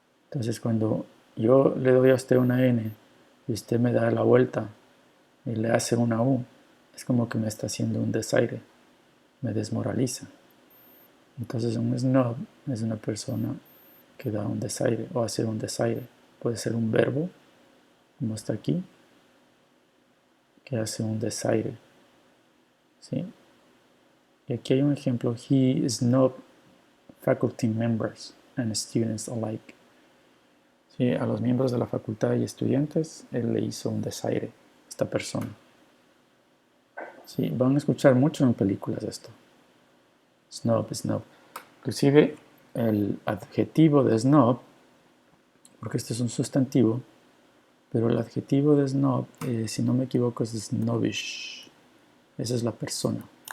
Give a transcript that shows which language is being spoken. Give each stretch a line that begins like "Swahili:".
Spanish: Entonces cuando yo le doy a usted una N y usted me da la vuelta y le hace una U, es como que me está haciendo un desaire, me desmoraliza. Entonces un snob es una persona que da un desaire o hace un desaire. Puede ser un verbo, como está aquí, que hace un desaire. ¿Sí? Y aquí hay un ejemplo.
English: He snubbed faculty members and students alike.
Spanish: ¿Sí? A los miembros de la facultad y estudiantes, él le hizo un desaire, esta persona. ¿Sí? Van a escuchar mucho en películas esto. Snob. Inclusive el adjetivo de snob, porque este es un sustantivo, pero el adjetivo de snob, si no me equivoco, es snobbish. Esa es la persona.